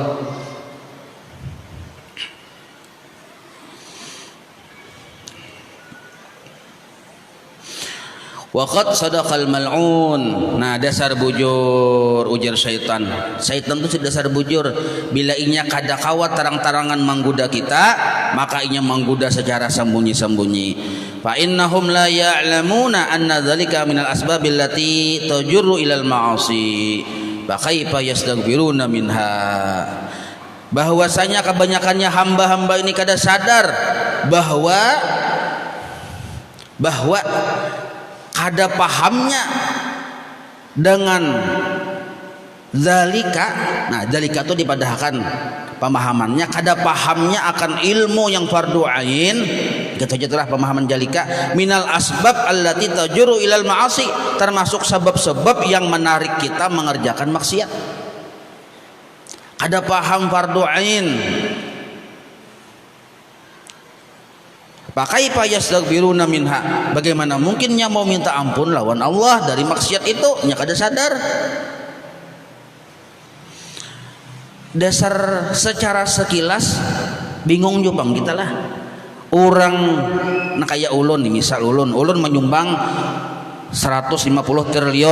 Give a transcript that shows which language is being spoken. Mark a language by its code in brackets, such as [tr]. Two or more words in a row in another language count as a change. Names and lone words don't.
[ar] وقد صدق الملعون. [bjn] Nah, dasar bujur ujar syaitan. Syaitan itu dasar bujur. Bila inya kada kawat terang-terangan menggoda kita, maka inya menggoda secara sembunyi-sembunyi. [ar] فإنهم لا يعلمون أن ذلك من الأسباب التي تجر إلى المعاصي. فكيف يستغفرون منها. [bjn] Bahwasanya kebanyakannya hamba-hamba ini kada sadar bahwa kada pahamnya dengan zalika. Nah, zalika itu dipadahkan pemahamannya, kada pahamnya akan ilmu yang fardu ain. Kita jadilah pemahaman [ar] ذلك من الأسباب التي تجر إلى المعاصي, [id] termasuk sebab-sebab yang menarik kita mengerjakan maksiat. [bjn] Kada paham fardu ain. Pakai [ar] يستغفرون منها. [bjn] Bagaimana mungkinnya mau minta ampun lawan Allah dari maksiat itu? Nya kada sadar. Dasar secara sekilas bingung juga bang kita lah. Orang nah kayak ulun nih, misal ulun menyumbang 150 triliun.